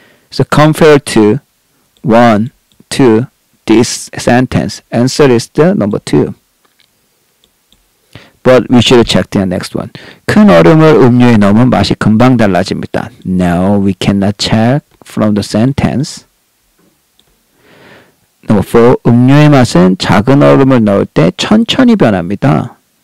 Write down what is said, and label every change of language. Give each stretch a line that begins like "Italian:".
English: So compared to 1, 2, this sentence, answer is the number 2. But we should check the next one.
Korean: 큰 얼음을 음료에 넣으면 맛이 금방 달라집니다.
English: No, we cannot check from the sentence. Number 4.
Korean: 음료의 맛은 작은 얼음을 넣을 때 천천히 변합니다.